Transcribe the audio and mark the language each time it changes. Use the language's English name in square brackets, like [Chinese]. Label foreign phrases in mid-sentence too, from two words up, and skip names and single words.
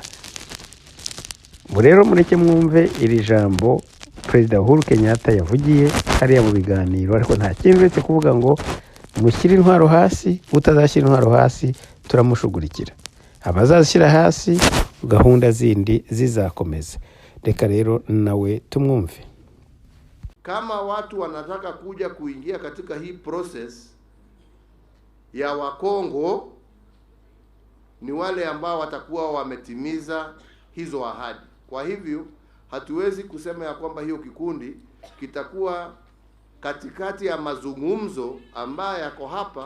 [Kinyarwanda] Ubu rero mureke mwumve iri jambo Perezida Uhuru Kenyatta yavugiye hariya mu biganiro, ariko nta kintu uretse kuvuga ngo mushyire intwaro hasi, utazashyira intwaro hasi turamushugurikira. Abazashyira hasi gahunda zindi zizakomeza. Reka rero nawe tumwumve. [Swahili] Kama watu wanataka kuja kuingia katika hii process ya Wakongo, ni wale ambao watakuwa wametimiza hizo ahadi. Kwa hivyo hatuwezi kusema ya kwamba hiyo kikundi kitakuwa katikati ya mazungumzo ambayo yako hapa.